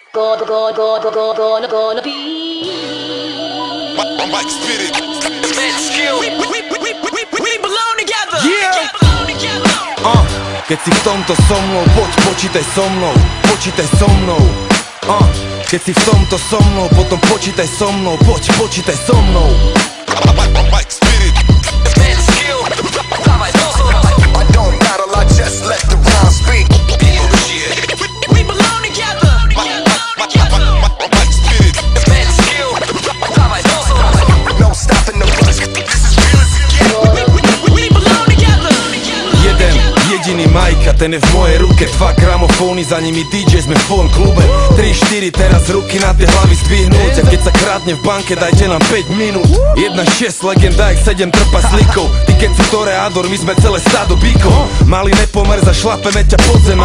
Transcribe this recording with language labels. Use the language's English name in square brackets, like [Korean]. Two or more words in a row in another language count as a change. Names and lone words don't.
[English] gonna be. Mike spit it. We belong together. Yeah. [Slovak] Keď si v tomto so mnou, poď počítaj so mnou, počítaj so mnou. Keď si v tomto so mnou, potom počítaj so mnou, poď počítaj so mnou. [English] Mike spit it. I don't battle, I just let the rhyme speak. We belong together. Mike spit it. No stopping the rush. This is We belong together. [Slovak] Jeden, jediný Majka, ten je v mojej ruke. 2 gramofóny, za nimi DJ, sme v tvojom klube. 3-4, teraz ruky na tie hlavy zdvihnúť. A keď sa krátne v banke, dajte nám 5 minút. 1-6, legenda, jak 7 trpaslíkov. Ty keď si toreador, my sme celé stádo bíkov. Malý nepomer, zašlapeme ťa pod zem.